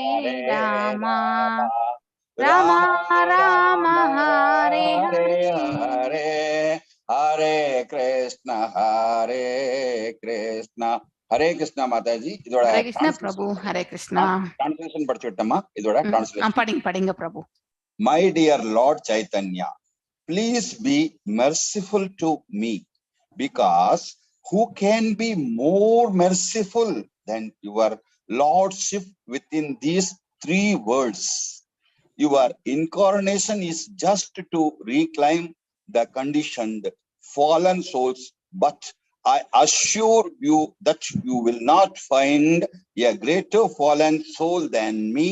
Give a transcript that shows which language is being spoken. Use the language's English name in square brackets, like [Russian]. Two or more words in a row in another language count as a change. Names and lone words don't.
[Hindi] हरे राम राम राम राम राम राम हरे हरे हरे हरे हरे कृष्ण हरे कृष्ण माताजी இதோட हरे कृष्ण प्रभु ट्रांसलेशन हरे कृष्ण [Tamil] ट्रांसलेशन படிச்சுட்டமா இதோட ट्रांसलेशन [Hindi] पढ़ेंगे पढ़ेंगे प्रभु [English] My dear Lord Chaitanya, please be merciful to me, because who can be more merciful than your Lordship within these three words? Your incarnation is just to reclaim the conditioned fallen souls, but I assure you that you will not find a greater fallen soul than me.